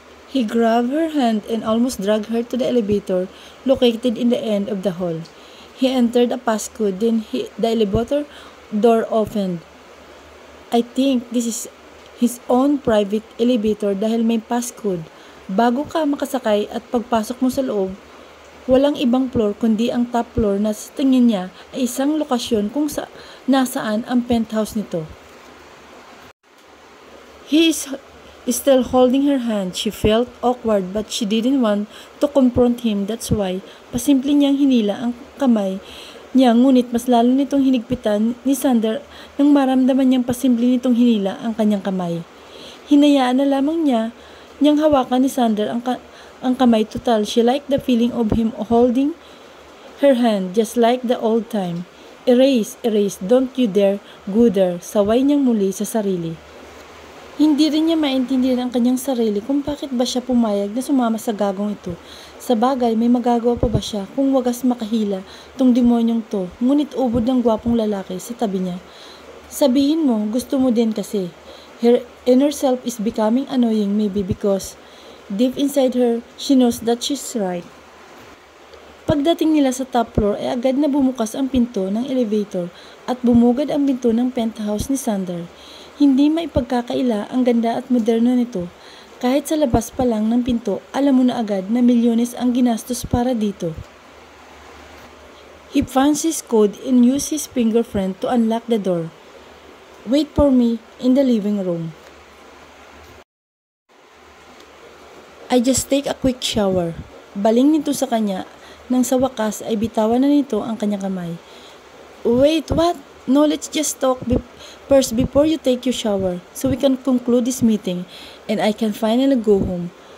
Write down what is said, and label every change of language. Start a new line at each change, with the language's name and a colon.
English: He grabbed her hand and almost dragged her to the elevator located in the end of the hall. He entered a passcode, then the elevator door opened. I think this is his own private elevator
Filipino: dahil may passcode. Bago ka makasakay at pagpasok mo sa loob, walang ibang floor kundi ang top floor na sa tingin niya ay isang lokasyon kung nasaan ang penthouse nito.
English: He is still holding her hand. She felt awkward but she didn't want to confront him. That's why
Filipino: pasimple niyang hinila ang kamay niya, ngunit mas lalo nitong hinigpitan ni Sander nang maramdaman niyang pasimple nitong hinila ang kanyang kamay. Hinayaan na lamang niyang hawakan ni Sander ang kamay.
English: Total, she liked the feeling of him holding her hand just like the old time. Erase, don't you dare go there,
Filipino: saway niyang muli sa sarili. Hindi rin niya maintindihan ang kanyang sarili kung bakit ba siya pumayag na sumama sa gagong ito. Sa bagay, may magagawa pa ba siya kung wagas makahila tong demonyong to, ngunit ubod ng gwapong lalaki sa tabi niya. Sabihin mo, gusto mo din kasi.
English: Her inner self is becoming annoying maybe because deep inside her, she knows that she's right.
Filipino: Pagdating nila sa top floor ay agad na bumukas ang pinto ng elevator at bumugad ang pinto ng penthouse ni Sander. Hindi maipagkakaila ang ganda at moderno nito. Kahit sa labas pa lang ng pinto, alam mo na agad na milyones ang ginastos para dito.
English: He punched his code and used his fingerprint to unlock the door. Wait for me in the living room. I just take a quick shower.
Filipino: Baling nito sa kanya nang sa wakas ay bitawan na nito ang kanyang kamay.
English: Wait, what? No, let's just talk first before you take your shower so we can conclude this meeting and I can finally go home.